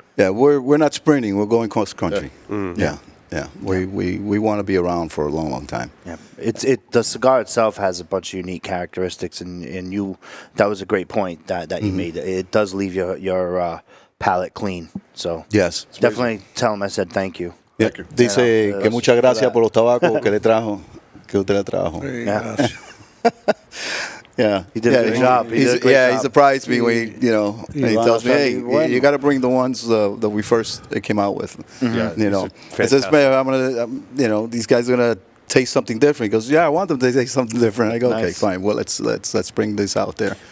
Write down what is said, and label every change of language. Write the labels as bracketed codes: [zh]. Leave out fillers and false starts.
[en] yeah, we're not sprinting. We're going cross country. Yeah. We want to be around for a long, long time. Yeah, the cigar itself has a bunch of unique characteristics, and that was a great point that you made. It does leave your palate clean. So Yes. definitely tell him I said thank you. Yeah. [es] Dice que muchas gracias por los tabacos que le trajo, que usted le trajo. [en] Yeah. Yeah, He did a good job. He did a great he job. surprised me when he tells me, "Hey, you got to bring the ones that we first came out with." Yeah, it says, "Man, I'm gonna, these guys are gonna taste something different." He goes, "Yeah, I want them to taste something different." I go, "Okay, Nice. fine. Well, let's bring this out there."